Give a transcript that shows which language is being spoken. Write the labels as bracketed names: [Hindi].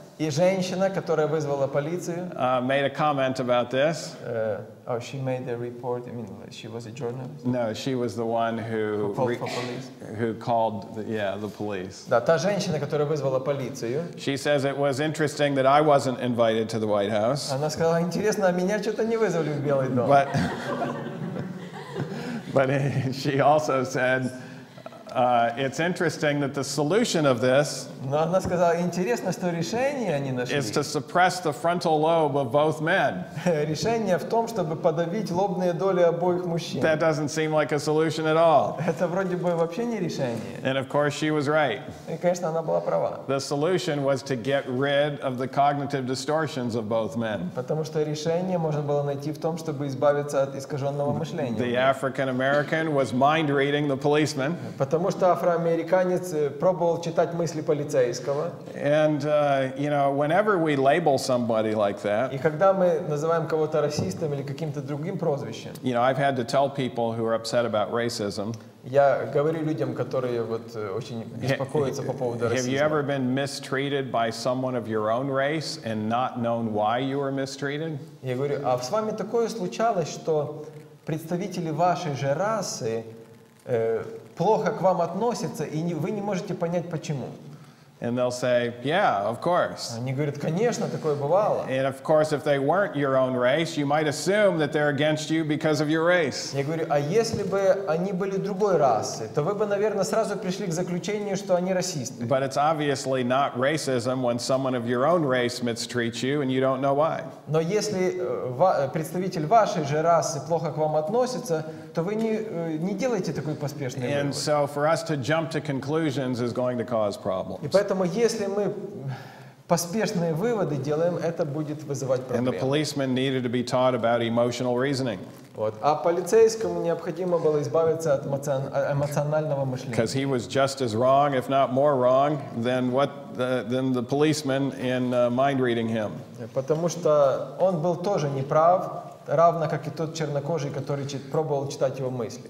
[Russian] И женщина, которая вызвала полицию, [English] made a comment about this. she made a report. I mean, she was a journalist. No, she was the one Who called for police. who called the police. [Russian] Да, та женщина, которая вызвала полицию, [English] She says it was interesting that I wasn't invited to the White House, [Russian] она сказала, интересно, а меня что-то не вызвали в Белый дом. [English] but she also said it's interesting that the solution of this [Russian] Но она сказала, интересно, что решение они нашли. [English] is to suppress the frontal lobe of both men. [Russian] Решение в том, чтобы подавить лобные доли обоих мужчин. [English] That doesn't seem like a solution at all. [Russian] Это вроде бы вообще не решение. [English] And of course she was right. [Russian] И, конечно, она была права. [English] The solution was to get rid of the cognitive distortions of both men. [Russian] Потому что решение можно было найти в том, чтобы избавиться от искаженного [English] The [Russian] мышления. [English] African American was mind reading the policeman. [Russian] Потому что афроамериканец пробовал читать мысли полицейского. [English] And, whenever we label somebody like that, [Russian] И когда мы называем кого-то расистом или каким-то другим прозвищем, [English] I've had to tell people who are upset about racism [Russian] Я говорю людям, которые вот очень беспокоятся по поводу [English] Have you [Russian] расизма. [English] ever been mistreated by someone of your own race and not known why you were mistreated? [Russian] Я говорю, а с вами такое случалось, что представители вашей же расы плохо к вам относятся, и вы не можете понять, почему? [English] And they'll say, yeah, of course. [Russian] Они говорят, конечно, такое бывало. [English] And of course, if they weren't your own race, you might assume that they're against you because of your race. [Russian] Я говорю, а если бы они были другой расы, то вы бы, наверное, сразу пришли к заключению, что они расисты. [English] But it's obviously not racism when someone of your own race mistreats you and you don't know why. [Russian] Но если представитель вашей же расы плохо к вам относится, то вы не делаете такой поспешный [English] And [Russian] вывод. [English] so for us to jump to conclusions is going to cause problems. [Russian] И поэтому, если мы поспешные выводы делаем, это будет вызывать [English] And the [Russian] проблемы. [English] policeman needed to be taught about emotional reasoning [Russian] Вот. А полицейскому необходимо было избавиться от эмоционального мышления. [English] because he was just as wrong, if not more wrong, than the policeman in mind reading him. [Russian] Потому что он был тоже неправ, равно как и тот чернокожий, который пробовал читать его мысли.